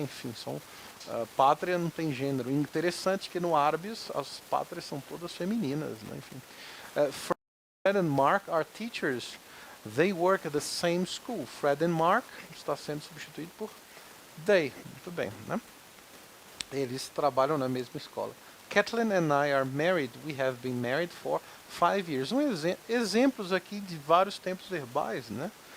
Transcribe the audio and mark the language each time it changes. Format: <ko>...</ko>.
<pt>Enfim, pátria não tem gênero. Interessante que no árabe as pátrias são todas femininas, né? Enfim.</pt> <en>Fred and Mark are teachers. They work at the same school.</en> <pt>Fred and Mark está sendo substituído por they. Muito bem, né? Eles trabalham na mesma escola.</pt> <en>Kathleen and I are married. We have been married for 5 years.</en> <pt>Exemplos aqui de vários tempos verbais, né?</pt>